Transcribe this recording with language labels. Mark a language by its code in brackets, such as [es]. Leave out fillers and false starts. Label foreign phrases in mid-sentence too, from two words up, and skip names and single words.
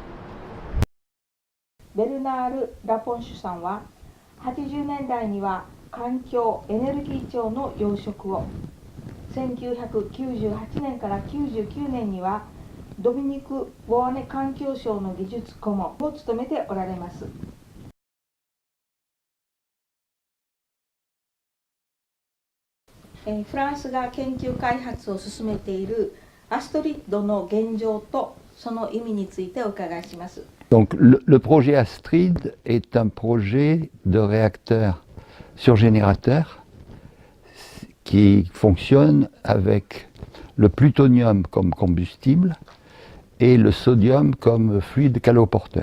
[ja] ベルナール・ラポンシュさんは80年代には環境エネルギー庁の要職を、1998年から99年にはドミニク・ボアネ環境省の技術顧問を務めておられます。フランスが研究開発を進めているアストリッドの現状とその意味についてお伺いします。 [fr] Donc le projet Astrid est un projet de réacteur surgénérateur qui fonctionne avec le plutonium comme combustible et le sodium comme fluide caloporteur.